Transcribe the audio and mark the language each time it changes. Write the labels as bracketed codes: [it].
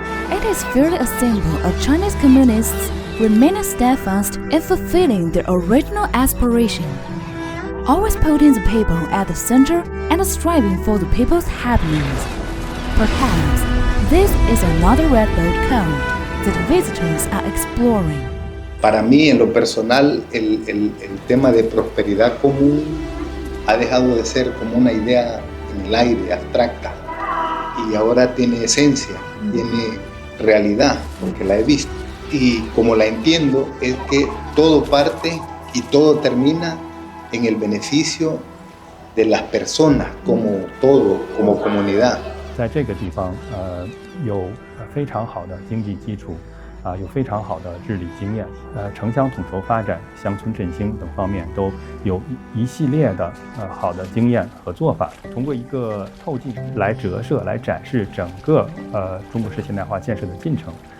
[en] It is fairly a symbol of Chinese communists remaining steadfast in fulfilling their original aspiration, always putting the people at the center and striving for the people's happiness. Perhaps this is another Red Boat code that visitors are exploring. [es] Para mí, en lo personal, el tema de prosperidad común ha dejado de ser como una idea en el aire, abstracta, y ahora tiene esencia, tiene realidad, porque la he visto. Y como la entiendo, es que todo parte y todo termina en el beneficio de las personas como todo, como comunidad. [zh] 在这个地方，有非常好的经济基础，有非常好的治理经验，城乡统筹发展、乡村振兴等方面都有一系列的好的经验和做法。通过一个透镜来折射、来展示整个中国式现代化建设的进程，